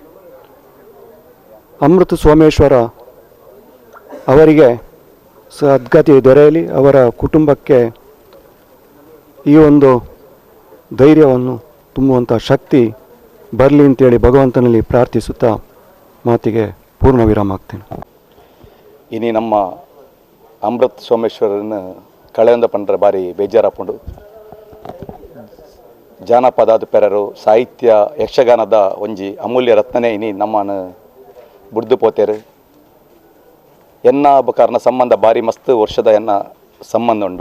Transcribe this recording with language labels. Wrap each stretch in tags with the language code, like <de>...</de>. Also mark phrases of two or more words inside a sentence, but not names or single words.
<kn>ಅಮೃತ ಸೋಮೇಶ್ವರ ಅವರಿಗೆ ಸದ್ಗತಿ ದೊರೆಯಲಿ, ಅವರ ಕುಟುಂಬಕ್ಕೆ ಈ ಒಂದು ಧೈರ್ಯವನ್ನು ತುಂಬುವಂಥ ಶಕ್ತಿ ಬರಲಿ ಅಂತೇಳಿ ಭಗವಂತನಲ್ಲಿ ಪ್ರಾರ್ಥಿಸುತ್ತಾ ಮಾತಿಗೆ ಪೂರ್ಣ ವಿರಾಮ ಆಗ್ತೇನೆ.</kn> <tcy>ಇನಿ ನಮ್ಮ ಅಮೃತ್ ಸೋಮೇಶ್ವರನ ಕಳೆಯೊಂದು ಪಂಡ್ರೆ ಬಾರಿ ಬೇಜಾರಾಪುಂಡು. ಜಾನಪದ ಪೆರರು ಸಾಹಿತ್ಯ ಯಕ್ಷಗಾನದ ಒಂಜಿ ಅಮೂಲ್ಯ ರತ್ನನೇ ಇನಿ ನಮ್ಮನ್ನು ಬುಡ್ದು ಪೋತೇರು. ಎನ್ನ ಕಾರಣ ಸಂಬಂಧ ಬಾರಿ ಮಸ್ತ್ ವರ್ಷದ ಎನ್ನ ಸಂಬಂಧ ಉಂಡು.</tcy>